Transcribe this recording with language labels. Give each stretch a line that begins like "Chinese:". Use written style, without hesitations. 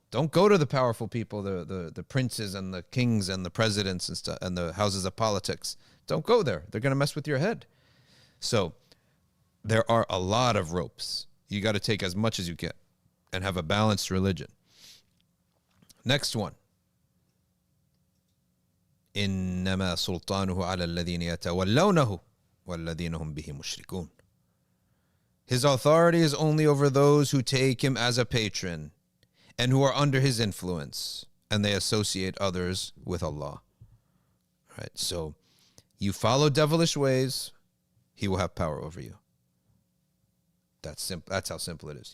English: Don't go to the powerful people, the princes and the kings and the presidents and stuff, and the houses of politics. Don't go there. They're going to mess with your head. So there are a lot of ropes. You got to take as much as you can and have a balanced religion. Next one.
Arabic: إنما سلطانه على الذين يتولونه والذين هم به مشركون.
English: His authority is only over those who take him as a patron and who are under his influence, and they associate others with Allah. Right? So you follow devilish ways, he will have power over you. That's simple. That's how simple it is.